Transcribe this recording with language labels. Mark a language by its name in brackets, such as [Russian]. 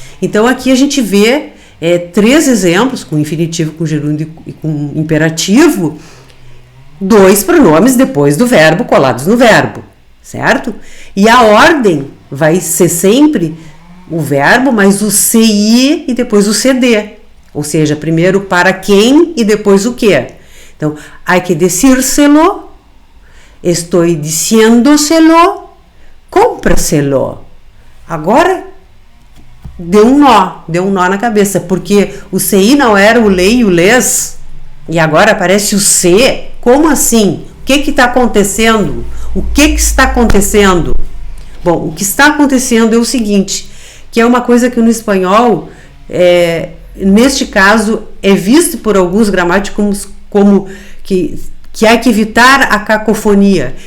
[Portuguese] Então, aqui a gente vê 3 exemplos, com infinitivo, com gerúndio e com imperativo, 2 pronomes depois do verbo, colados no verbo, certo? E a ordem vai ser sempre o verbo, mais o CI e depois o CD. Ou seja, primeiro para quem e depois o que. [Spanish] Então, hay que decírselo, estoy diciéndoselo, cómpraselo. [Portuguese] Agora, deu um nó na cabeça, porque o CI não era o le e o les, e agora aparece o C. Como assim? O que está acontecendo? O que está acontecendo? Bom, o que está acontecendo é o seguinte, que é uma coisa que no espanhol, neste caso, é visto por alguns gramáticos como que há que evitar a cacofonia.